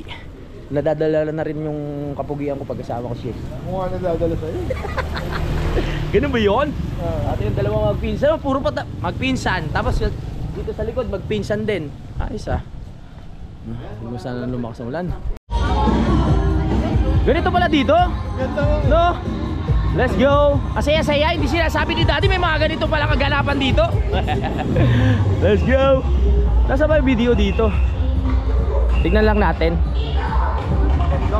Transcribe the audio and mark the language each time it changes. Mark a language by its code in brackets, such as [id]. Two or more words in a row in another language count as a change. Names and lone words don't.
[tl] Nadadala na rin yung kapugian ko pag-asawa ko siya. Mukha na dadala sa'yo. Ganun ba yun? At yung dalawang magpinsan, puro magpinsan. Tapos dito sa likod magpinsan din. Ayos ah. Hindi mo sana lumakas ang ulan. Ganito pala dito? No? [en] Let's go! [tl] Asaya-saya, hindi sinasabi ni Daddy may mga ganito palang kaganapan dito. [en] Let's go! [tl] Nasa ba yung video dito? Tignan lang natin. [en] Let's go!